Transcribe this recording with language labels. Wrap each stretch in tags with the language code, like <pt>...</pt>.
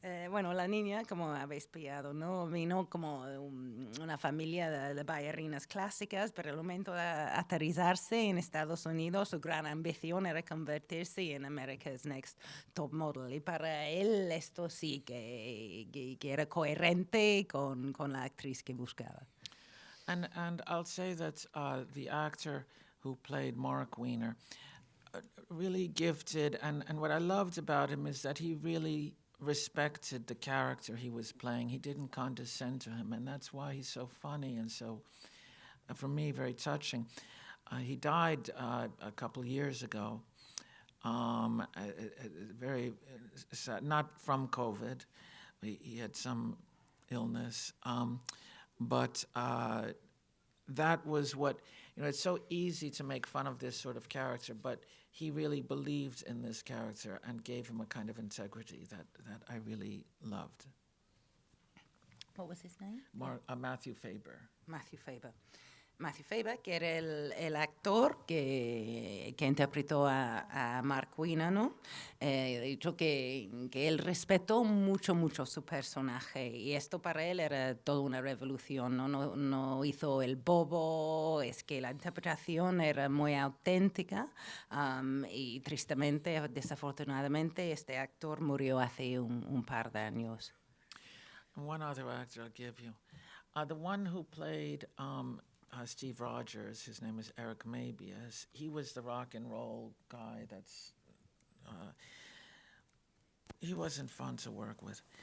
<es>Bueno, la niña, como habéis pillado, ¿no? Vino como una familia de bailarinas clásicas, pero el momento de aterrizarse en Estados Unidos, su gran ambición era convertirse en America's Next Top Model. Y para él esto sí que era coherente con la actriz que buscaba.</es> <en>And I'll say that the actor who played Mark Wiener, really gifted, and what I loved about him is that he really respected the character he was playing. He didn't condescend to him, and that's why he's so funny and so, for me, very touching. He died a couple years ago, very sad, not from COVID. He had some illness, but that was what, it's so easy to make fun of this sort of character, but he really believed in this character and gave him a kind of integrity that I really loved. What was his name? Matthew Faber. Matthew Faber.</en> <es>Matthew Faber, que era el actor que interpretó a Mark Wiener, ¿no? He dicho que él respetó mucho su personaje y esto para él era toda una revolución, ¿no? No hizo el bobo, es que la interpretación era muy auténtica y tristemente, desafortunadamente, este actor murió hace un par de años.</es> <en>One other actor I'll give you. The one who played Steve Rogers, his name is Eric Mabius. He was the rock and roll guy that's... he wasn't fun to work with.</en>